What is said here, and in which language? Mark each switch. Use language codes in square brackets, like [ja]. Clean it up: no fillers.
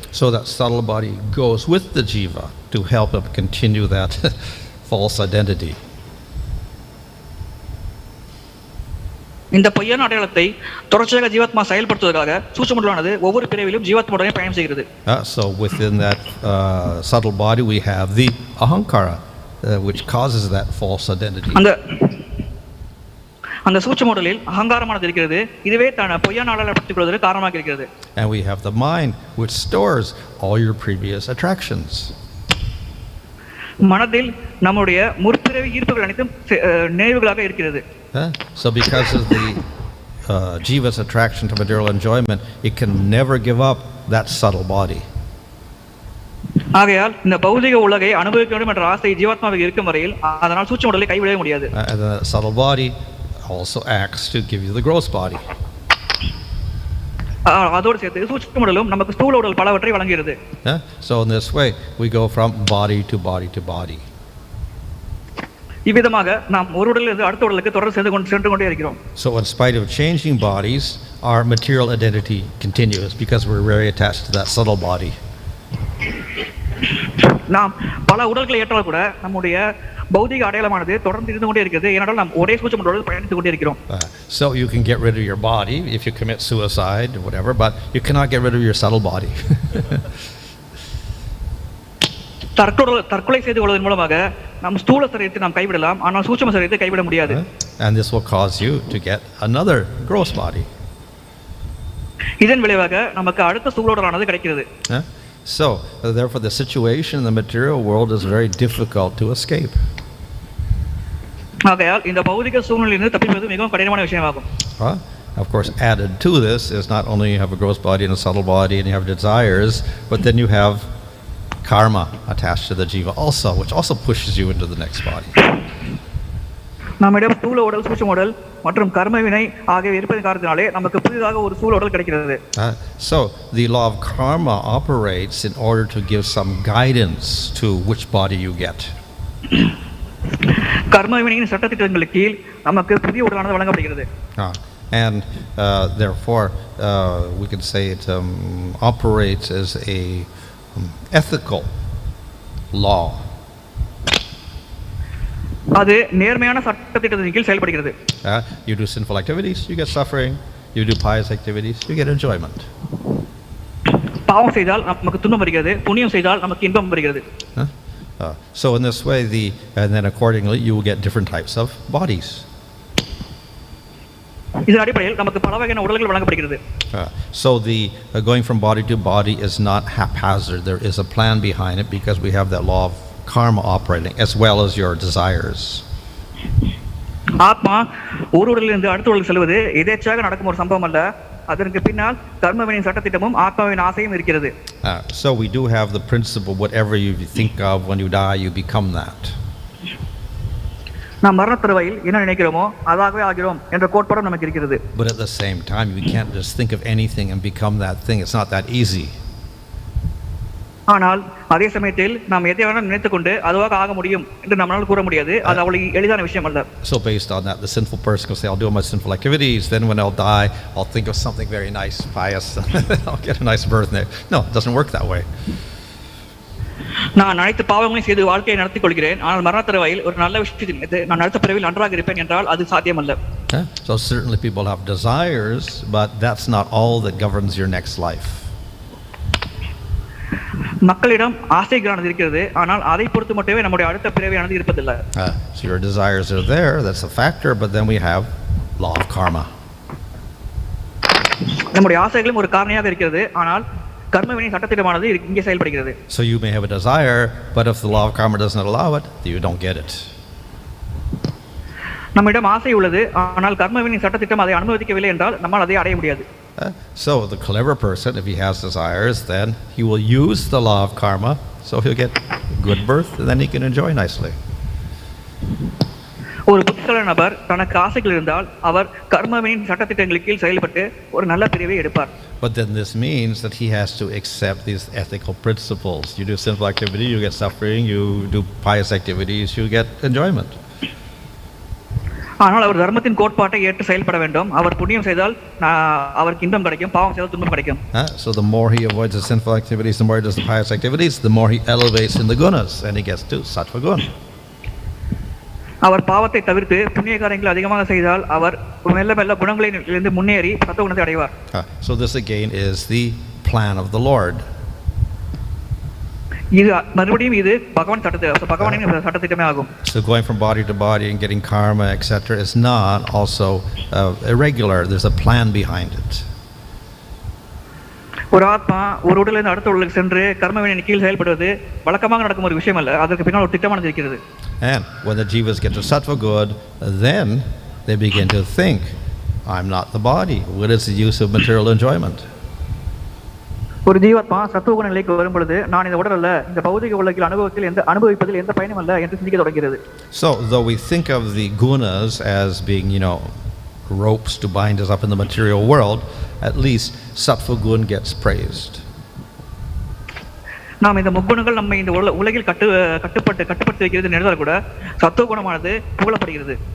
[en] So that subtle body goes with the jiva to help him continue that false identity. [ta] இந்த பொய்யான அடையாளத்தை தொடர்ச்சியாக ஜீவாத்மா செயல்படுத்துவதற்காக சூட்சும உடலானது ஒவ்வொரு பிறவிலும் ஜீவாத்மாவுடனே பயணம் செய்கிறது. [en] So within that subtle body we have the ahankara, which causes that false identity. [ta] அந்த சூட்சும உடலில் அகங்காரமானது இருக்கிறது, இதுவே தன்னை பொய்யான அடையாளப்படுத்திக் கொள்வதற்கு காரணமாக இருக்கிறது. [en] And we have the mind, which stores all your previous attractions. [ta] மனதில் நம்முடைய முற்பிறவி ஈர்ப்புகள் அனைத்தும் நினைவுகளாக இருக்கிறது. [en] So because of the jiva's attraction to material enjoyment, it can never give up that subtle body. [ta] ஆகையால் இந்த பௌதிக உலகை அனுபவிக்க வேண்டும் என்ற ஆசை ஜீவாத்மாவுக்கு இருக்கும் வரையில் அதனால் சூட்சும உடலை கைவிடவே முடியாது. [en] And the subtle body also acts to give you the gross body. [ta] அதோடு சேர்த்து சூட்சும உடலும் நமக்கு ஸ்தூல உடல் பலவற்றை வழங்குகிறது. [en] So in this way we go from body to body to body. [ta] இவ்விதமாக நாம் ஒரு உடலிலிருந்து அடுத்த உடலுக்கு தொடர்ந்து சென்று கொண்டே இருக்கிறோம். [en] So in spite of changing bodies, our material identity continues because we're very attached to that subtle body. [ta] நாம் பல உடல்களை ஏற்றால் கூட நம்முடைய பௌதிக அடையாளமானது தொடர்ந்து இருந்து கொண்டே இருக்கிறது, ஏனென்றால் நாம் ஒரே சூட்சும உடலில் பயணித்துக் கொண்டே இருக்கிறோம். [en] So you can get rid of your body if you commit suicide or whatever, but you cannot get rid of your subtle body. [ta] தற்கொலை செய்து கொள்வதன் மூலமாக நம் ஸ்தூல சரீரத்தை நாம் கைவிடலாம், ஆனால் சூட்சும சரீரத்தை கைவிட முடியாது. [en] And this will cause you to get another gross body. [ta] இதன் விளைவாக நமக்கு அடுத்த ஸ்தூல உடலானது கிடைக்கிறது. [en] So therefore the situation in the material world is very difficult to escape. [ta] ஆகையால் இந்த பௌதிக சூழ்நிலையிலிருந்து தப்பிப்பது மிகவும் கடினமான விஷயமாகும். [en] Of course, added to this is not only you have a gross body and a subtle body and you have desires, but then you have karma attached to the jiva also, which also pushes you into the next body. [ta] நம்மிடம் ஸ்தூல உடல், சூட்சும உடல் மற்றும் கர்ம வினை ஆகியவை இருப்பதன் காரணத்தினாலே நமக்கு புதிதாக ஒரு ஸ்தூல உடல் கிடைக்கிறது. [en] So the law of karma operates in order to give some guidance to which body you get. [ta] கர்ம வினையின் சட்டதிட்டங்களுக்கு கீழ் நமக்கு புதிய உடலானது வழங்கப்படுகிறது. [en] And therefore we can say it operates as a ethical law. [ta] அது நேர்மையான சட்டதிட்டத்தின் கீழ் செயல்படுகிறது. [en] You do sinful activities, you get suffering. You do pious activities, you get enjoyment. [ta] பாவம் செய்தால் நமக்கு துன்பம் வருகிறது, புண்ணியம் செய்தால் நமக்கு இன்பம் வருகிறது. [en] So in this way and then accordingly you will get different types of bodies. [ta] இதன் அடிப்படையில் நமக்கு பல வகையான உடல்கள் வழங்கப்படுகிறது. [en] So the going from body to body is not haphazard. There is a plan behind it because we have that law of karma operating as well as your desires. [ta] ஆத்மா ஒரு உடலிலிருந்து அடுத்த உடலுக்கு செல்வது எதேச்சாக நடக்கும் ஒரு சம்பவம் அல்ல, அதற்கு பின்னால் கர்மவினையின் சட்டத்திட்டமும் ஆத்மாவின் ஆசையும் இருக்கிறது. [en] So we do have the principle, whatever you think of when you die, you become that. [ta] நாம் மரணத்தருவாயில் என்ன நினைக்கிறோமோ அதாகவே ஆகிறோம் என்ற கோட்பாடும் நமக்கு இருக்கிறது. [en] But at the same time you can't just think of anything and become that thing. It's not that easy. [ta] ஆனால் அதே சமயத்தில் நாம் எதை வேணாலும் நினைத்துக்கொண்டு அதுவாக ஆக முடியும் என்று நம்மால் கூற முடியாது. அது அவ்வளவு எளிதான விஷயம் அல்ல. [en] So based on that, the sinful person will say, I'll do my sinful activities, then when I'll die I'll think of something very nice, pious, I'll get a nice birth there. No, it doesn't work that way. [ta] நான் அனைத்து பாவங்களையும் செய்து வாழ்க்கையை நடத்திக் கொள்கிறேன், ஆனால் மரணத்தருவாயில் ஒரு நல்ல விஷயத்தை நான் அடுத்த பிறவியில் நன்றாக இருப்பேன் என்றால் அது சாத்தியமல்ல. [en] So certainly people have desires, but that's not all that governs your next life. [ta] மக்களிடம் ஆசைகளானது இருக்கிறது, ஆனால் அதை பொறுத்து மட்டுமே நம்முடைய அடுத்த பிறவியானது இருப்பதில்லை. [en] So your desires are there, that's a factor, but then we have law of karma. [ta] நம்முடைய ஆசைகளும் ஒரு காரணியாக இருக்கிறது, ஆனால் கர்மவினை சட்டத்திட்டமானது இங்கே செயல்படுகிறது. [en] So you may have a desire, but if the law of karma doesn't allow it, you don't get it. [ta] நம்மிடம் ஆசை உள்ளது, ஆனால் கர்மவினை சட்டத்திட்டம் அதை அனுமதிக்கவில்லை என்றால் நம்மால் அதை அடைய முடியாது. [en] So the clever person, if he has desires, then he will use the law of karma, so he'll get good birth and then he can enjoy nicely. [ta] ஒரு புத்திசாலி நபர் தனக்கு ஆசைகள் இருந்தால் அவர் கர்மவினின் சட்டத்திட்டங்களுக்கு கீழ் செயல்பட்டு ஒரு நல்ல பிரிவை எடுப்பார். [en] But then this means that he has to accept these ethical principles. You do sinful activity, you get suffering. You do pious activities, you get enjoyment. [ta] ஆனால் அவர் தர்மத்தின் கோட்பாட்டை ஏற்று செயல்பட வேண்டும். அவர் புண்ணியம் செய்தால் அவருக்கு இன்பம் கிடைக்கும், பாவம் செய்தால் துன்பம் கிடைக்கும். [en] So the more he avoids the sinful activities, the more he does the pious activities, the more he elevates in the gunas, and he gets to sattva guna. [ta] அவர் பாவத்தை தவிர்த்து புண்ணிய காரியங்களை அதிகமாக செய்தால் அவர் மெல்ல மெல்ல குணங்களிலிருந்து முன்னேறி சத்துவ குணத்தை அடைவார். [en] So this again is the plan of the Lord. [ta] இது மறுபடியும் இது பகவானின் சட்டத்திட்டமே ஆகும். [en] So going from body to body and getting karma etc. is not also irregular. There's a plan behind it. [ta] ஒரு ஆத்மா ஒரு உடலிலிருந்து அடுத்த உடலுக்கு சென்று கர்மவினையின் கீழ் செயல்படுவது வழக்கமாக நடக்கும் ஒரு விஷயம் அல்ல. அதற்கு பின்னால் ஒரு திட்டமானது இருக்கிறது. [en] And when the jivas get to sattva good, then they begin to think, I'm not the body. What is the use of material enjoyment? [ta] ஒரு ஜீவாத்மா சத்துவ குண நிலைக்கு வரும் பொழுது நான் இந்த உடல் அல்ல, இந்த பௌதிக உலகில் அனுபவிப்பதில் எந்த பயனும் அல்ல என்று சிந்திக்க தொடங்குகிறது. [en] So though we think of the gunas as being, ropes to bind us up in the material world, at least sattva gun gets praised. [ta] நாம் இந்த முக்குணங்கள் நம்ம இந்த உலகில் கட்டுப்படுத்தி வைக்கிறது நினைத்தால் கூட சத்துவ குணமானது புகழப்படுகிறது.